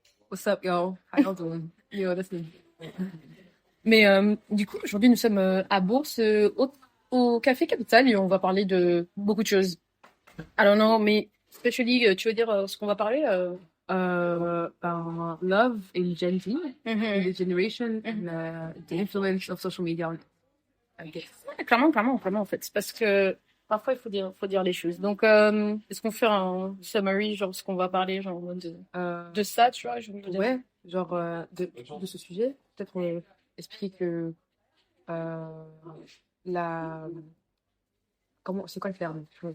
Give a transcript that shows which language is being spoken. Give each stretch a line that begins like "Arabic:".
English: What's up, y'all? How y'all doing? Yo, listen.
French: Mais du coup, aujourd'hui, nous sommes à Bourse, au Café Capital, et on va parler de beaucoup de choses. Alors non, mais
English: especially,
French: tu veux dire ce qu'on va parler
English: Love in Gen Z, in Mhm. the generation, and the influence of social media, I guess.
French: Ouais, clairement, en fait. C'est parce que parfois, faut dire les choses. Donc, est-ce qu'on fait un summary, genre ce qu'on va parler, genre en mode de ça, tu vois, je veux dire. Ouais, genre de ce sujet, peut-être expliquer que euh, la comment c'est quoi le terme?